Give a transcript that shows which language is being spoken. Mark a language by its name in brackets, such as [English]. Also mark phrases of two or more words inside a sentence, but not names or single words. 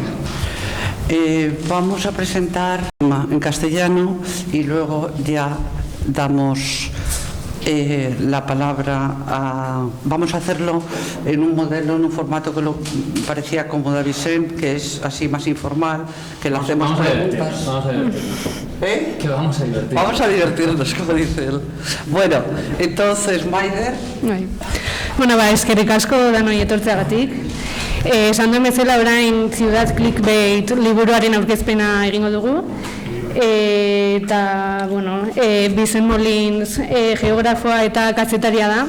[Spanish] Vamos a presentar en castellano y luego ya damos la palabra a... Vamos a hacerlo en un modelo, en un formato que parecía cómodo a Vicent, que es así más informal, que le hacemos preguntas. Vamos a divertirnos. Que vamos a divertirnos. Vamos a divertirnos, como dice él. Bueno, entonces, Maider. [Basque] Bueno, eskerrik asko danoi etortzeagatik. Esan duen bezala orain Ciudad Clickbait liburuaren aurkezpena egingo dugu. Eta, bueno, Vicent Molins geografoa eta kazetaria da.